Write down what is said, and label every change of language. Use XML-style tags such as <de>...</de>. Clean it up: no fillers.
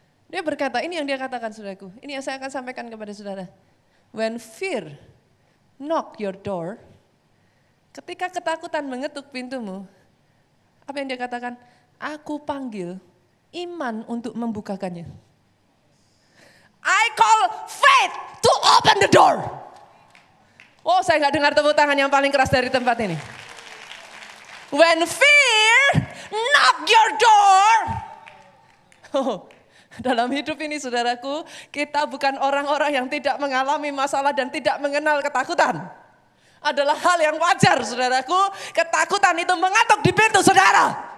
<id>Dia berkata, ini yang dia katakan, saudaraku. Ini yang saya akan sampaikan kepada saudara.</id> <en>When fear knock your door,</en> <id>ketika ketakutan mengetuk pintumu, apa yang dia katakan? Aku panggil iman untuk membukakannya.</id> <en>I call faith to open the door.</en> <id>Oh, saya nggak dengar tepuk tangan yang paling keras dari tempat ini.</id> <en>When fear knock your door.</en> <id>Oh, dalam hidup ini saudaraku, kita bukan orang-orang yang tidak mengalami masalah dan tidak mengenal ketakutan. Adalah hal yang wajar saudaraku, ketakutan itu mengatuk di pintu saudara.</id>